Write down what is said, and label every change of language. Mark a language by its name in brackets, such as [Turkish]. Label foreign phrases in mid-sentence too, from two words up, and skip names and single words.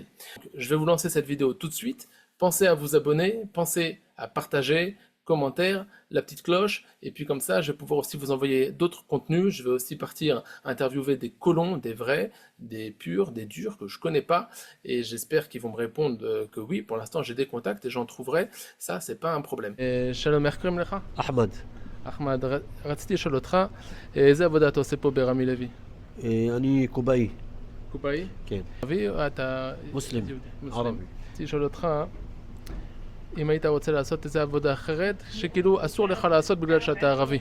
[French] Donc, je vais vous lancer cette vidéo tout de suite. Pensez à vous abonner, pensez à partager, commentaire, la petite cloche, et puis comme ça, je vais pouvoir aussi vous envoyer d'autres contenus. Je vais aussi partir interviewer des colons, des vrais, des purs, des durs que je connais pas, et j'espère qu'ils vont me répondre que oui. Pour l'instant, j'ai des contacts et j'en trouverai. Ça, c'est pas un problème. [Hebrew] שלום, איך קוראים לך? אחמד. אחמד, רציתי לשאול אותך, איזה עבודה אתה עושה פה ברמי לוי? אני קובאי. קופאי? כן. ערבי או אתה... מוסלם. מוסלם. ערבי. רציתי לשאול אותך, אם היית רוצה לעשות איזה עבודה אחרת, שכאילו אסור לך לעשות בגלל שאתה ערבי.